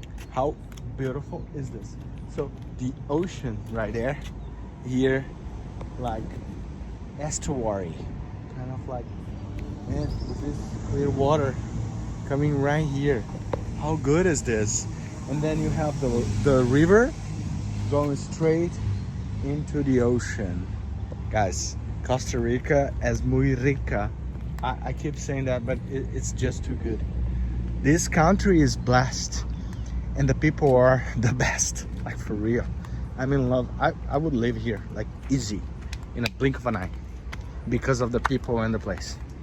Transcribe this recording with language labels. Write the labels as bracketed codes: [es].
[en] How beautiful is this? So the ocean right there, here, like estuary, kind of like, man, this is clear water coming right here. How good is this? And then you have the river going straight into the ocean. [es] Guys, Costa Rica es muy rica. [en] I keep saying that, but it's just too good. This country is blessed and the people are the best, like for real. I'm in love. I would live here, like easy, in a blink of an eye, because of the people and the place.